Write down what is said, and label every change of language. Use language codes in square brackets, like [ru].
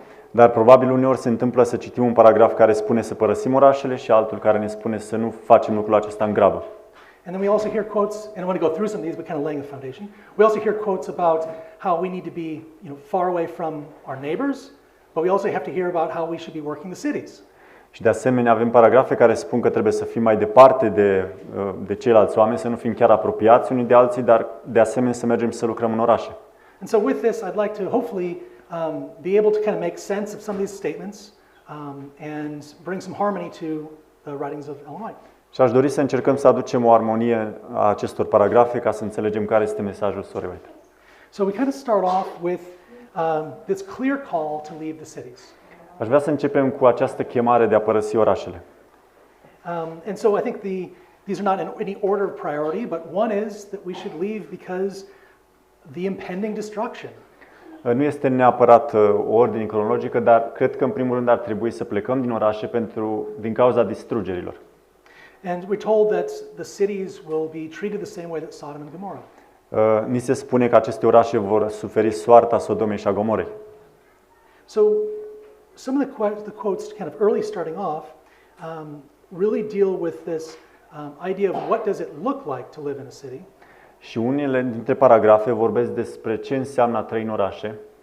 [ro] Dar probabil uneori se întâmplă să citim un paragraf care spune să părăsim orașele și altul care ne spune să nu facem lucrul acesta în grabă. [en] And then we also hear quotes, and I want to go through some of these, but kind of laying the foundation. We also hear quotes about how we need to be, far away from our neighbors, but we also have to hear about how we should be working the cities. [ro] Și de asemenea avem paragrafe care spun că trebuie să fim mai departe de ceilalți oameni, să nu fim chiar apropiați unii de alții, dar de asemenea să mergem să lucrăm în orașe. [en] And so with this, I'd like to hopefully be able to kind of make sense of some of these statements and bring some harmony to the writings of Ellen White. [ro] Și aș dori să încercăm să aducem o armonie a acestor paragrafe ca să înțelegem care este mesajul sorei White. [en] So we kind of start off with this clear call to leave the cities. [ro] Aș vrea să începem cu această chemare de a părăsi orașele. [en] And so I think these are not in any order of priority, but one is that we should leave because the impending destruction. [ro] Nu este neapărat o ordine cronologică, dar cred că în primul rând ar trebui să plecăm din orașe din cauza distrugerilor. [en] And we're told that the cities will be treated the same way that Sodom and Gomorrah. [ro] Ni se spune că aceste orașe vor suferi soarta Sodomei și a Gomorei. [en] So some of the quotes kind of early starting off really deal with this idea of what does it look like to live in a city. [ro] Și unele dintre paragrafe vorbesc despre ce înseamnă a trăi în orașe.